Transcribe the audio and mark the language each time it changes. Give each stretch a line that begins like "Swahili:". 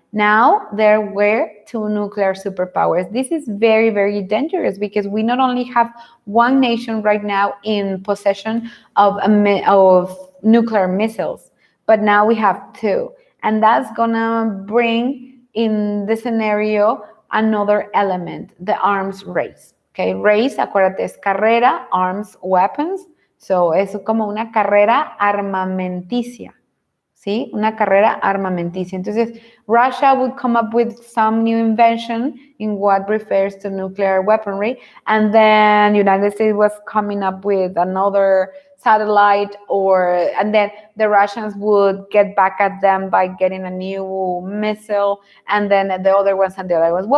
English: Now there were two nuclear superpowers. This is very, very dangerous because we not only have one nation right now in possession of nuclear missiles, but now we have two. And that's gonna bring in the scenario another element, the arms race. Okay, race,
Spanish: acuérdate, es carrera,
English: arms, weapons.
Spanish: So es como una carrera armamenticia. ¿Sí? Una carrera armamenticia. Entonces,
English: Russia would come up with some new invention in what refers to nuclear weaponry, and then United States was coming up with another satellite, and then the Russians would get back at them by getting a new missile, and then the other ones and the other ones.